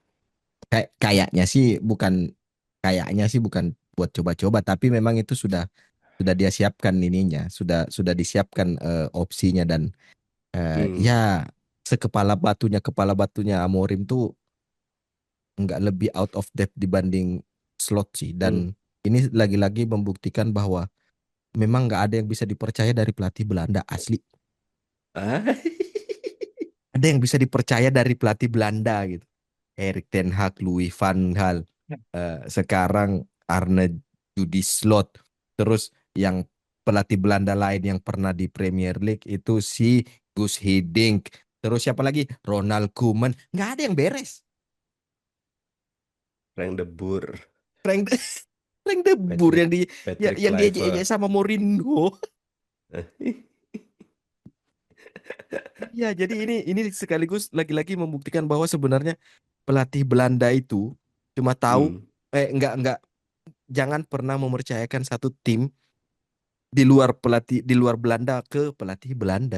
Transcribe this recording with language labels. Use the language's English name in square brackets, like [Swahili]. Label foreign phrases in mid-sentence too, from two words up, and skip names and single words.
[Indonesian] Kayaknya sih bukan buat coba-coba, tapi memang itu sudah dia siapkan ininya, sudah disiapkan opsinya dan Hmm. ya kepala batunya Amorim tuh nggak lebih [English] out of depth [Indonesian] dibanding Slot sih, Hmm. dan ini lagi-lagi membuktikan bahwa memang nggak ada yang bisa dipercaya dari pelatih Belanda asli. Ah. Ada yang bisa dipercaya dari pelatih Belanda gitu. Erik ten Hag, Louis van Gaal, sekarang Arne Judi Slot. Terus yang pelatih Belanda lain yang pernah di Premier League itu si Gus Hiddink. Terus siapa lagi? Ronald Koeman. Nggak ada yang beres. Frank de Boer, Frank de, Frank de Boer Patrick Patrick yang diejek-ejek Kluivert. sama Mourinho. Iya, jadi ini sekaligus lagi-lagi membuktikan bahwa sebenarnya pelatih Belanda itu cuma tahu Hmm. nggak jangan pernah mempercayakan satu tim di luar Belanda ke pelatih Belanda.